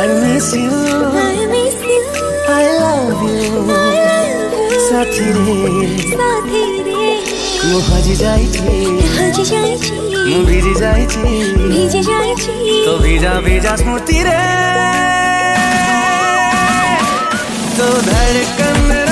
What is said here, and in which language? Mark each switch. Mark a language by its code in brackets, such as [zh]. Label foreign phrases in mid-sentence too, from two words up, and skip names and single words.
[en] miss you, I love you, [hi] साथी रे [or] ମୁଁ ହଜି ଯାଇଛି ମୁଁ ଭିଜି ଯାଇଛି ତୋ ଭିଜା ଭିଜା ସ୍ମୃତିରେ। [hi] तो धड़कन